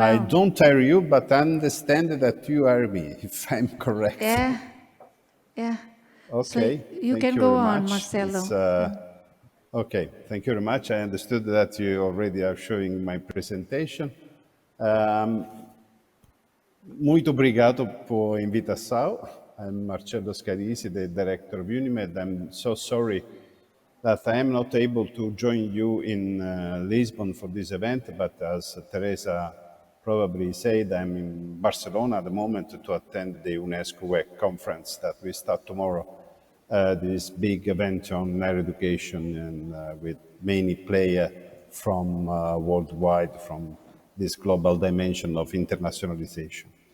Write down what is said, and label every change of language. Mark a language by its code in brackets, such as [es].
[en] I don't hear you, but I understand that you hear me, if I'm correct. Yeah. Okay. So you can go on, Marcelo. Okay, thank you very much. I understood that you already are showing my presentation. [pt] Muito obrigado por invitação. [en] I'm Marcelo Scalisi, the director of Unimed. I'm so sorry that I am not able to join you in Lisbon for this event, but as Teresa probably said, I'm in Barcelona at the moment to attend the UNESCO WEC conference that we start tomorrow, this big event on higher education, and with many players from worldwide, from this global dimension of internationalization.